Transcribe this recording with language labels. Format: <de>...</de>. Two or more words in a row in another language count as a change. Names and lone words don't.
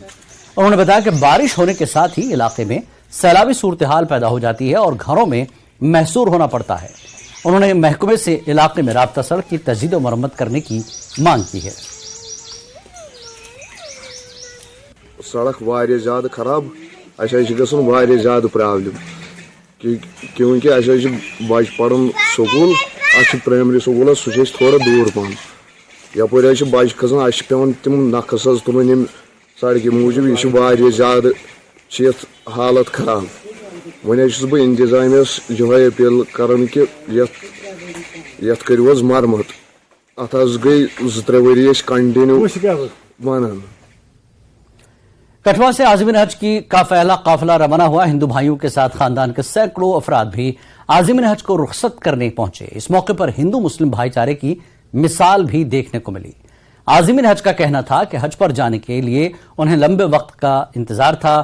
<ur>انہوں نے بتایا کہ بارش ہونے کے ساتھ ہی علاقے میں سیلابی صورتحال پیدا ہو جاتی ہے اور گھروں میں محصور ہونا پڑتا ہے۔ انہوں نے محکمے سے علاقے میں رابطہ سڑک کی تجدید و مرمت کرنے کی مانگ کی ہے۔</ur> <ks>سڑک واریاہ زیادہ خراب، گژھن واریاہ زیادہ پرابلم کیونکہ بچہ پڑھن سکول،</ks> <en>primary school</en> <ks>سہ تھوڑا دور پہن، یپور بچہ کھسان پیوان تم نقص تلن سڑکہ موجود، یہ واریاہ زیادہ یتھ حالت خراب۔ وۄنۍ چھُس بہٕ انتظامیہس یہے اپیل کران کہ یتھ کٔرِو حظ مرمت۔ اتھ گئی 2-3 ؤری کنٹینیو ونان۔</ks> <ur>کٹھوا سے عازمین حج کا پہلا قافلہ روانہ ہوا۔ ہندو بھائیوں کے ساتھ خاندان کے سینکڑوں افراد بھی عازمین حج کو رخصت کرنے پہنچے۔ اس موقع پر ہندو مسلم بھائی چارے کی مثال بھی دیکھنے کو ملی۔ عازمین حج کا کہنا تھا کہ حج پر جانے کے لیے انہیں لمبے وقت کا انتظار تھا۔</ur>